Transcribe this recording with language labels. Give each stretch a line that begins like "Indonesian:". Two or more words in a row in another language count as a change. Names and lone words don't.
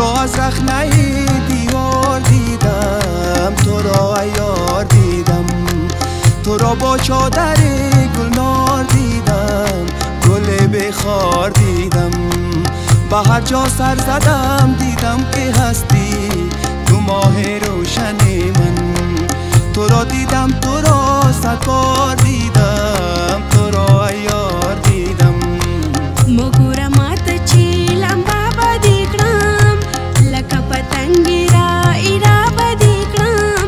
Persian: از رخنه دیوار دیدم، تو را عیار دیدم، تو را با چادر گلنار دیدم، گل بخار دیدم. به هر جا سر زدم دیدم که هستی تو ماه روشن من. تو را دیدم، تو را صد بار دیدم، تو را عیار دیدم.
Pashto: مګوره ماته چې لمبا به دې کړم، لکه پتنګې را ایرا به دې کړم.